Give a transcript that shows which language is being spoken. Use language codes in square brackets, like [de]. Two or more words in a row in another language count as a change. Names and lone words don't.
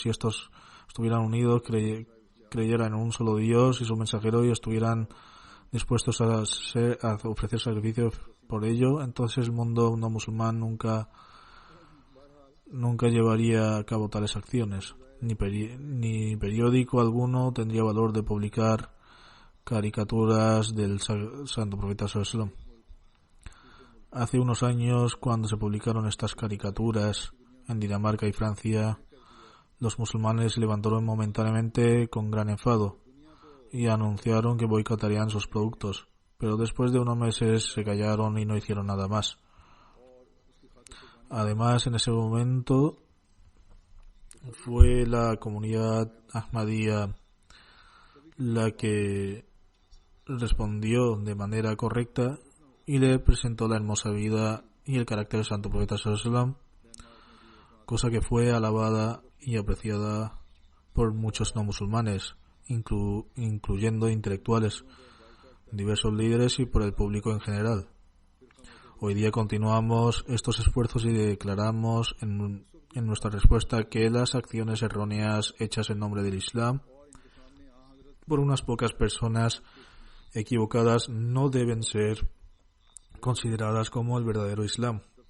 [es] Si estos estuvieran unidos, creyeran en un solo Dios y su mensajero y estuvieran dispuestos a ofrecer sacrificios por ello, entonces el mundo no musulmán nunca llevaría a cabo tales acciones. Ni periódico alguno tendría valor de publicar caricaturas del santo profeta [ar] صلى الله عليه وسلم. [es] Hace unos años, cuando se publicaron estas caricaturas en Dinamarca y Francia, los musulmanes se levantaron momentáneamente con gran enfado y anunciaron que boicotarían sus productos, pero después de unos meses se callaron y no hicieron nada más. Además, en ese momento fue la comunidad Ahmadía la que respondió de manera correcta y le presentó la hermosa vida y el carácter del santo profeta [ar] صلى الله عليه وسلم, [es] cosa que fue alabada y apreciada por muchos no musulmanes, incluyendo intelectuales, diversos líderes y por el público en general. Hoy día continuamos estos esfuerzos y declaramos en nuestra respuesta que las acciones erróneas hechas en nombre del Islam por unas pocas personas equivocadas no deben ser consideradas como el verdadero Islam.